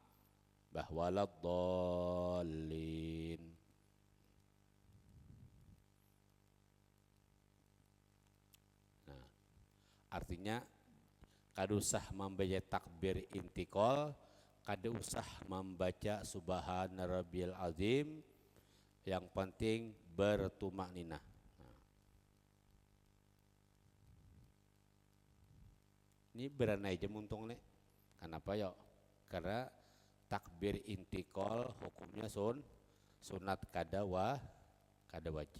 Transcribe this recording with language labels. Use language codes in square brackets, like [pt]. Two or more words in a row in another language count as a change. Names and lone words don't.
[bjn] Bahwa waladdallin. Nah, artinya kada usah membaca takbir intikal, kada usah membaca [ar] سبحان ربي العظيم, [bjn] yang penting bertumakninah. Ini beranai aja muntung nih. Kenapa ya? Karena takbir intikal hukumnya sunat kada wajib.